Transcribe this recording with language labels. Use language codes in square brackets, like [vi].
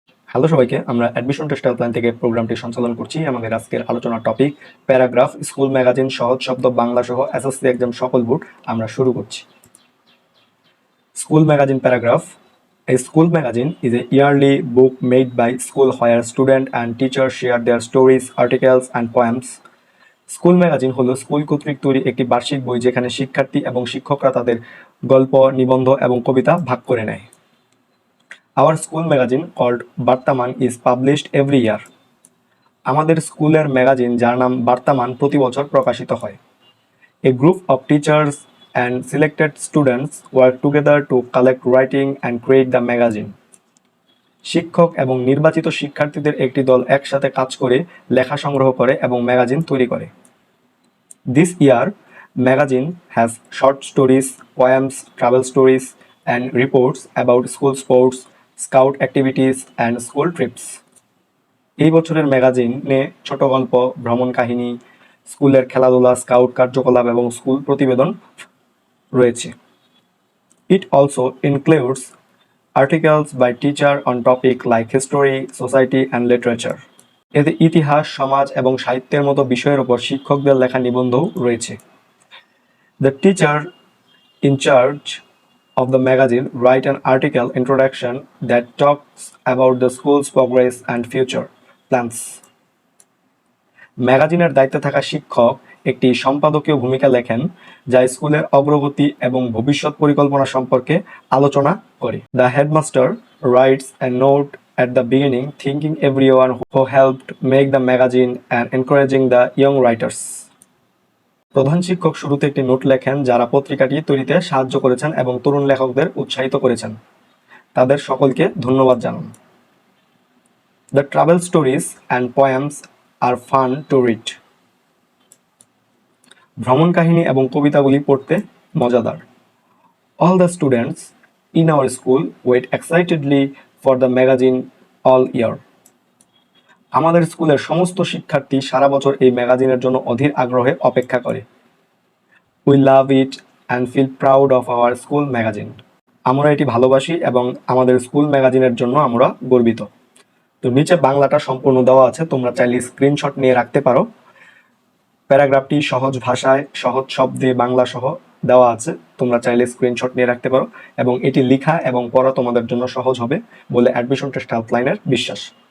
[bn] Hello সবাইকে, আমরা admission test helpline থেকে প্রোগ্রামটি সঞ্চালন করছি। আমাদের আজকের আলোচনার টপিক প্যারাগ্রাফ, স্কুল ম্যাগাজিন, সহজ শব্দ, বাংলা সহ এসএসসি এক্সাম সকল বোর্ড। আমরা শুরু করছি। School magazine paragraph. [en] A school magazine is a yearly book made by school where students and teachers share their stories, articles and poems. [bn] School magazine হলো school কর্তৃক তৈরি একটি বার্ষিক বই যেখানে শিক্ষার্থী এবং শিক্ষকরা তাদের গল্প, নিবন্ধ এবং কবিতা ভাগ করে নেয়। [en] Our school magazine called Bartaman is published every year. [bn] আমাদের স্কুলের ম্যাগাজিন যার নাম বার্তামান প্রতি বছর প্রকাশিত হয়। [en] A group of teachers and selected students work together to collect writing and create the magazine. [bn] শিক্ষক এবং নির্বাচিত শিক্ষার্থীদের একটি দল একসাথে কাজ করে লেখা সংগ্রহ করে এবং ম্যাগাজিন তৈরি করে। [en] This year, magazine has short stories, poems, travel stories, and reports about school sports, scout activities, and school trips. [bn] এই বছরের ম্যাগাজিনে ছোট গল্প, ভ্রমণ কাহিনী, স্কুলের খেলাধুলা, স্কাউট কার্যকলাপ এবং স্কুল প্রতিবেদন রয়েছে। [en] It also includes articles by teacher on topic like history, society, and literature. [bn] এতে ইতিহাস, সমাজ এবং সাহিত্যের মতো বিষয়ের উপর শিক্ষকদের লেখা নিবন্ধও রয়েছে। [en] The teacher in charge of the magazine write an article introduction that talks about the school's progress and future plans. [bn] ম্যাগাজিনের দায়িত্বে থাকা শিক্ষক একটি সম্পাদকীয় ভূমিকা লেখেন যা স্কুলের অগ্রগতি এবং ভবিষ্যৎ পরিকল্পনা সম্পর্কে আলোচনা করে। [en] The headmaster writes a note at the beginning thanking everyone who helped make the magazine and encouraging the young writers. [bn] প্রধান শিক্ষক শুরুতে একটি নোট লেখেন যারা পত্রিকাটি তৈরিতে সাহায্য করেছেন এবং তরুণ লেখকদের উৎসাহিত করেছেন। তাদের সকলকে ধন্যবাদ জানান। [en] The travel stories and poems are fun to read. [bn] ভ্রমণ কাহিনী এবং কবিতাগুলি পড়তে মজাদার। [en] All the students in our school wait excitedly for the magazine all year. [bn] আমাদের স্কুলের সমস্ত শিক্ষার্থী সারা বছর এই ম্যাগাজিনের জন্য অধীর আগ্রহে অপেক্ষা করে। [en] We love it and feel proud of our school magazine. [bn] আমরা এটি ভালোবাসি এবং আমাদের স্কুল ম্যাগাজিনের জন্য আমরা গর্বিত। তো নিচে বাংলাটা সম্পূর্ণ দেওয়া আছে, তোমরা চাইলে স্ক্রিনশট নিয়ে রাখতে পারো। প্যারাগ্রাফটি সহজ ভাষায়, সহজ শব্দে বাংলা সহ দেওয়া আছে, তোমরা চাইলে স্ক্রিনশট নিয়ে রাখতে পারো এবং এটি লেখা এবং পড়া তোমাদের জন্য সহজ হবে বলে অ্যাডমিশন টেস্ট হেল্পলাইনের বিশ্বাস।